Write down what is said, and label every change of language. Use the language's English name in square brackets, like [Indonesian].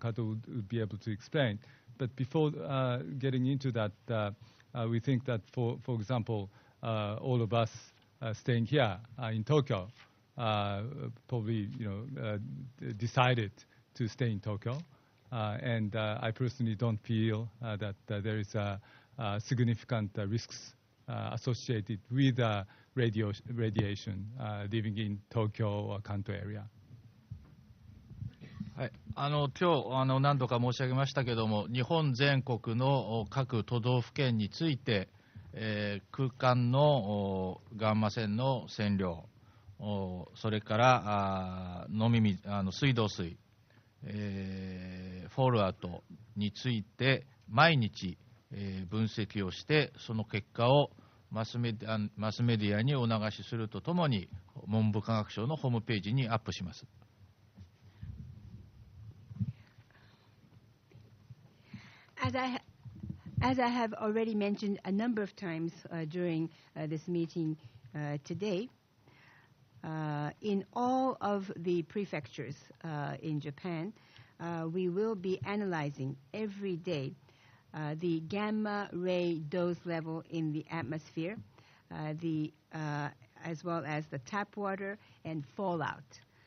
[English] Kato would be able to explain. But before getting into that, we think that, for example, all of us staying here in Tokyo probably decided to stay in Tokyo, and I personally don't feel that there is significant risks associated with radiation living in Tokyo or Kanto area. [Japanese] はい、今日何度か申し上げましたけども、日本全国の各都道府県について、空間のガンマ線の線量、それから水道水、フォールアウトについて毎日、分析をして、その結果をマスメディアにお流しするとともに、文部科学省のホームページにアップします。 [English] As I have already mentioned a number of times during this meeting today, in all of the prefectures in Japan, we will be analyzing every day the gamma ray dose level in the atmosphere, as well as the tap water and fallout.